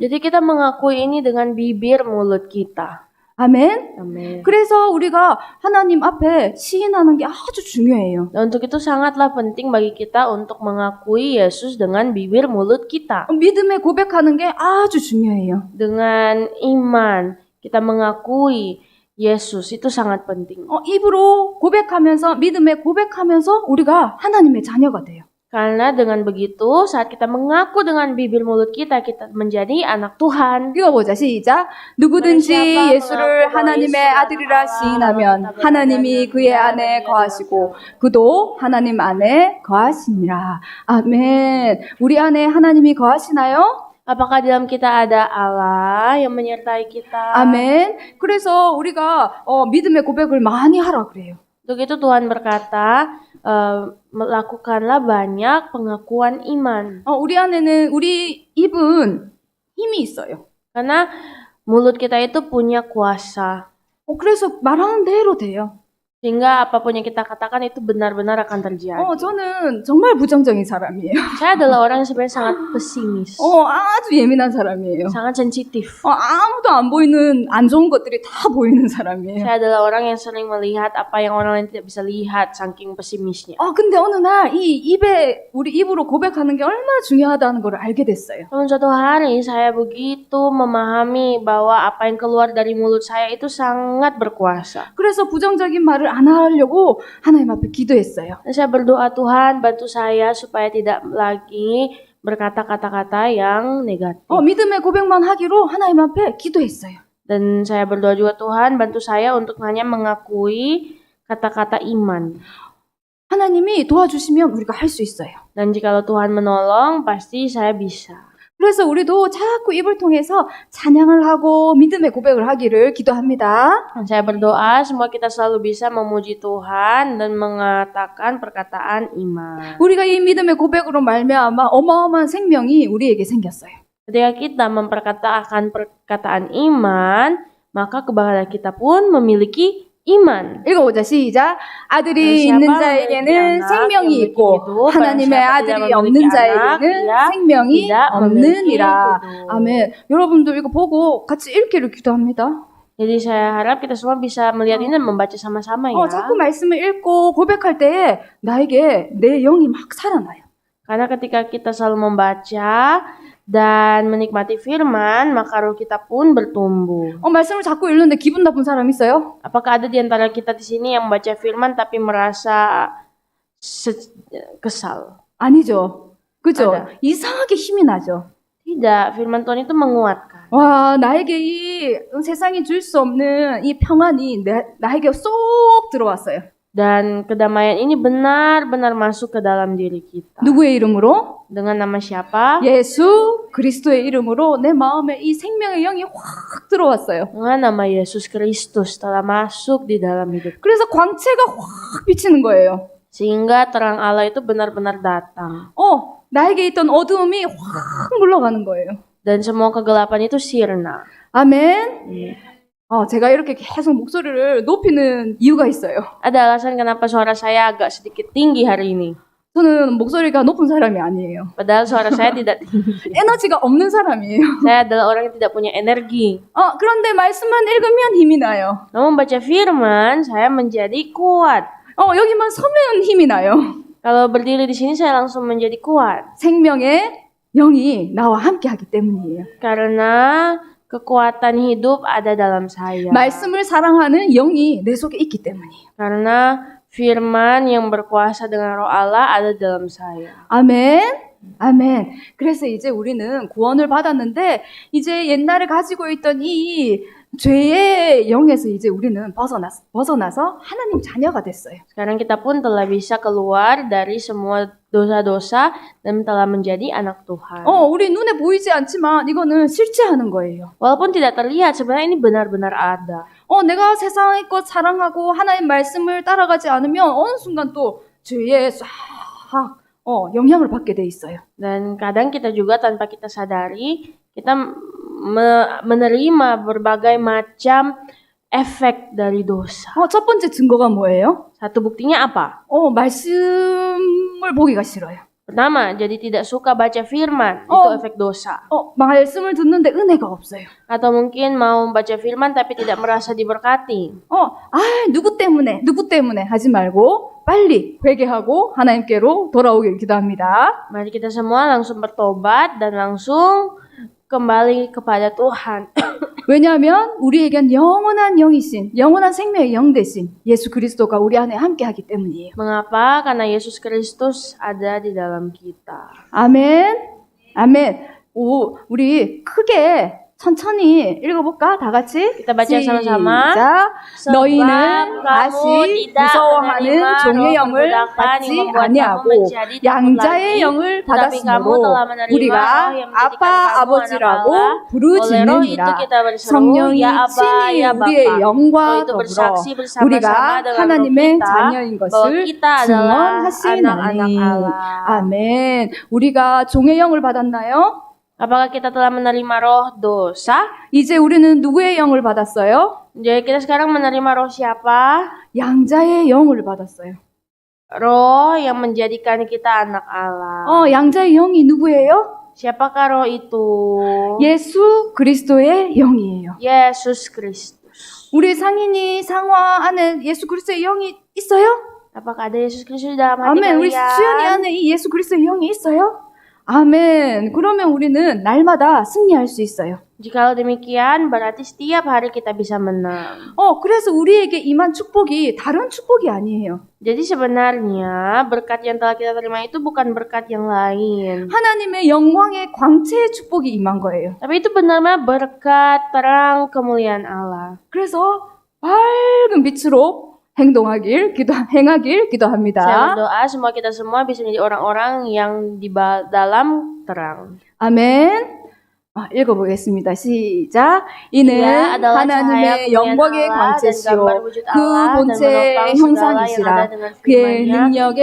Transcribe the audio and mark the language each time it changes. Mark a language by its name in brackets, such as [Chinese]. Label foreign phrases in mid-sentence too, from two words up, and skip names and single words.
[Indonesian] Jadi kita mengakui ini dengan bibir mulut kita. [Korean] 아멘. [Indonesian] Amin. [Korean] 그래서 우리가 하나님 앞에 시인하는 게 아주 중요해요. [Indonesian] Dan untuk itu sangatlah penting bagi kita untuk mengakui Yesus dengan bibir mulut kita. [Korean] 믿음에 고백하는 게 아주 중요해요. [Indonesian] Dengan iman kita mengakui Yesus itu sangat penting. [Korean] 입으로 고백하면서 믿음에 고백하면서 우리가 하나님의 자녀가 돼요. [Indonesian] Karena dengan begitu saat kita mengaku dengan bibir mulut kita menjadi anak Tuhan. [Korean] 읽어보자. 시작. 누구든지 예수를 하나님의 아들이라 시인하면 하나님이 그의 안에 거하시고 그도 하나님 안에 거하시니라. 아멘. 우리 안에 하나님이 거하시나요? [Indonesian] Apakah dalam kita ada Allah yang menyertai kita? [Korean] 아멘. 그래서 우리가 믿음의 고백을 많이 하라 그래요. [Indonesian] Untuk itu Tuhan berkata, melakukanlah banyak pengakuan iman. [Korean] 우리 안에는 우리 입은 힘이 있어요. [Indonesian] Karena mulut kita itu punya kuasa. [Korean] 그래서 말하는 대로 돼요. [Indonesian] Sehingga apapun yang kita katakan itu benar-benar akan terjadi. [Korean] 저는 정말 부정적인 사람이에요. [Indonesian] Saya adalah orang yang sebenarnya sangat pesimis. [Korean] 아주 예민한 사람이에요. [Indonesian] Sangat sensitif. [Korean] 아무도 안 보이는 안 좋은 것들이 다 보이는 사람이에요. [Indonesian] Saya adalah orang yang sering melihat apa yang orang lain tidak bisa lihat, saking pesimisnya. [Korean] 근데 어느 날 우리 입으로 고백하는 게 얼마나 중요하다는 걸 알게 됐어요. [Indonesian] Namun suatu hari saya begitu memahami bahwa apa yang keluar dari mulut saya itu sangat berkuasa. [Korean] 그래서 부정적인 말을 안 하려고 하나님 앞에 기도했어요. [Indonesian] Dan saya berdoa, Tuhan bantu saya supaya tidak lagi berkata kata-kata yang negatif. [Korean] 믿음의 고백만 하기로 하나님 앞에 기도했어요. [Indonesian] Dan saya berdoa juga, Tuhan bantu saya untuk hanya mengakui kata-kata iman. [Korean] 하나님이 도와주시면 우리가 할 수 있어요. [Indonesian] Dan jikalau Tuhan menolong, pasti saya bisa. [Korean] 그래서 우리도 자꾸 입을 통해서 찬양을 하고 믿음의 고백을 하기를 기도합니다. [Indonesian] Dan saya berdoa semua kita selalu bisa memuji Tuhan dan mengatakan perkataan iman. [Korean] 우리가 이 믿음의 고백으로 말미암아 어마어마한 생명이 우리에게 생겼어요. [Indonesian] Ketika kita memperkatakan perkataan iman, maka kebahagiaan kita pun memiliki iman. [Korean] 읽어보자. 시작. 아들이 있는 자에게는 생명이 있고 하나님의 아들이 없는 자에게는 생명이 없느니라. 아멘. 여러분도 이거 보고 같이 읽기를 기도합니다. [Indonesian] Jadi saya harap kita semua bisa melihat ini dan membaca sama-sama ya. [Korean] 자꾸 말씀을 읽고 고백할 때에 나에게 내 영이 막 살아나요. [Indonesian] Karena ketika kita selalu membaca dan menikmati firman, maka roh kita pun bertumbuh. [Korean] 말씀을 자꾸 읽는데 기분 나쁜 사람 있어요? [Indonesian] Apakah ada di antara kita di sini yang membaca firman tapi merasa kesal? [Korean] 아니죠. 그죠? [Indonesian] ada. [Korean] 이상하게 힘이 나죠. [Indonesian] Tidak, firman Tuhan itu menguatkan. [Korean] 와, 나에게 이 세상이 줄 수 없는 이 평안이 나에게 쏙 들어왔어요. [Indonesian] Dan kedamaian ini benar-benar masuk ke dalam diri kita. [Korean] 누구의 이름으로? [Indonesian] Dengan nama siapa? [Korean] 예수 그리스도의 이름으로 내 마음에 이 생명의 영이 확 들어왔어요. [Indonesian] Dengan nama Yesus Kristus telah masuk di dalam hidup. [Korean] 그래서 광채가 확 비치는 거예요. [Indonesian] Sehingga terang Allah itu benar-benar datang. [Korean] 나에게 있던 어두움이 확 물러가는 거예요. [Indonesian] Dan semua kegelapan itu sirna. [Korean] 아멘. 제가 이렇게 계속 목소리를 높이는 이유가 있어요. [Indonesian] Ada alasan kenapa suara saya agak sedikit tinggi hari ini. [Korean] 저는 목소리가 높은 사람이 아니에요. [Indonesian] Padahal suara saya tidak tinggi. [Korean] 에너지가 없는 사람이에요. [Indonesian] Saya adalah orang yang tidak punya energi. [Korean] 그런데 말씀만 읽으면 힘이 나요. [Indonesian] Namun baca firman, saya menjadi kuat. [Korean] 여기만 서면 힘이 나요. [Indonesian] Kalau berdiri di sini saya langsung menjadi kuat. [Korean] 생명의 영이 나와 함께하기 때문이에요. [Indonesian] Karena kekuatan hidup ada dalam saya. [Korean] 말씀을 사랑하는 영이 내 속에 있기 때문이에요. [Indonesian] Karena firman yang berkuasa dengan roh Allah ada dalam saya. [Korean] 아멘. 아멘. 그래서 이제 우리는 구원을 받았는데 이제 옛날에 가지고 있던 이 죄의 영에서 이제 우리는 벗어나서 하나님 자녀가 됐어요. [Indonesian] Sekarang kita pun telah bisa keluar dari semua dosa-dosa dan telah menjadi anak Tuhan. [Korean] 우리 눈에 보이지 않지만 이거는 실제하는 거예요. [Indonesian] Walaupun tidak terlihat, sebenarnya ini benar-benar ada. [Korean] 내가 세상의 것 사랑하고 하나님 말씀을 따라가지 않으면 어느 순간 또 죄에 싹 영향을 받게 돼 있어요. [Indonesian] Dan kadang kita juga tanpa kita sadari, kita menerima berbagai macam efek dari dosa. [Korean] 첫 번째 증거가 뭐예요? [Indonesian] Satu buktinya apa? [Korean] 말씀을 보기가 싫어요. [Indonesian] Pertama, jadi tidak suka baca firman, itu efek dosa. [Korean] 말씀을 듣는데 은혜가 없어요. [Indonesian] Atau mungkin mau baca firman tapi tidak merasa diberkati. [Korean] 누구 때문에 하지 말고 빨리 회개하고 하나님께로 돌아오길 기도합니다. [Indonesian] Mari kita semua langsung bertobat dan langsung kembali kepada Tuhan. [Korean] 왜냐하면 우리에겐 영원한 영이신, 영원한 생명의 영 되신 예수 그리스도가 우리 안에 함께하기 때문이에요. [Indonesian] Mengapa? Karena Yesus Kristus ada di dalam kita. [Korean] 아멘. 우리 크게 천천히 읽어볼까? 다 같이. [Indonesian] Kita baca sama-sama. [Korean] 시작. [Indonesian] Sebab [Korean] 너희는 [Indonesian] kamu [Korean] 다시 [Indonesian] tidak [Korean] 무서워하는 [Indonesian] menerima [Korean] 종의 [Indonesian] roh [Korean] 영을 [Indonesian] perbudakan [Korean] 받지 [Indonesian] yang membuat kamu [Korean] 아니하고 [Indonesian] menjadi takut [Korean] 양자의 [Indonesian] lagi, [Korean] 영을 [Indonesian] tetapi kamu [Korean] 받았으므로 [Indonesian] telah menerima [Korean] 우리가 [Indonesian] roh yang menjadikan [Korean] 아빠 [Indonesian] kamu [Korean] 아버지라고 [Indonesian] anak Allah. Oleh roh itu [Korean] 부르짖느니라. [Indonesian] kita berseru, [Korean] 성령이 [Indonesian] ya Aba, [Korean] 친히 [Indonesian] ya [Korean] 우리의 [Indonesian] Bapa. [Korean] 영과 [Indonesian] Roh itu [Korean] 더불어 [Indonesian] bersaksi bersama-sama [Korean] 우리가 [Indonesian] dengan roh [Korean] 하나님의 [Indonesian] kita [Korean] 자녀인 [Indonesian] bahwa [Korean] 것을 [Indonesian] kita adalah anak-anak [Korean] 증언하시나니. [Indonesian] Allah. [Korean] 아멘. 우리가 종의 영을 받았나요? [Indonesian] Apakah kita telah menerima roh dosa? [Korean] 이제 우리는 누구의 영을 받았어요? [Indonesian] Jadi kita sekarang menerima roh siapa? [Korean] 양자의 영을 받았어요. [Indonesian] Roh yang menjadikan kita anak Allah. [Korean] 양자의 영이 누구예요? [Indonesian] Siapakah roh itu? [Korean] 예수 그리스도의 영이에요. [Indonesian] Yesus Kristus. [Korean] 우리 상인이 상화 안에 예수 그리스도의 영이 있어요? [Indonesian] Apakah ada Yesus Kristus dalam hati [Korean] 아멘. 우리 [Indonesian] kalian? [Korean] 수연이 안에 이 예수 그리스도의 영이 있어요? 아멘. 그러면 우리는 날마다 승리할 수 있어요. [Indonesian] Jikalau demikian, berarti setiap hari kita bisa menang. [Korean] 그래서 우리에게 임한 축복이 다른 축복이 아니에요. [Indonesian] Jadi sebenarnya berkat yang telah kita terima itu bukan berkat yang lain. [Korean] 하나님의 영광의 광채의 축복이 임한 거예요. [Indonesian] Tapi itu benar-benar berkat terang kemuliaan Allah. [Korean] 그래서 밝은 빛으로 행하길 [Indonesian] Saya [Korean] 기도합니다. [Indonesian] berdoa semua kita semua bisa menjadi orang-orang yang di dalam terang. [Korean] 아멘. 읽어보겠습니다. 시작. 이는 [Indonesian] Ia adalah cahaya [Korean] 하나님의 [Indonesian] kemuliaan [Korean] 영광의 [Indonesian] Allah dan [Korean] 광채시요 [Indonesian] gambar wujud [Korean] 그 [Indonesian] Allah dan [Korean] 본체의 [Indonesian] menopang segala yang ada [Korean] 형상이시라 [Indonesian] dengan [Korean] 그의 [Indonesian] firman-Nya [Korean] 능력의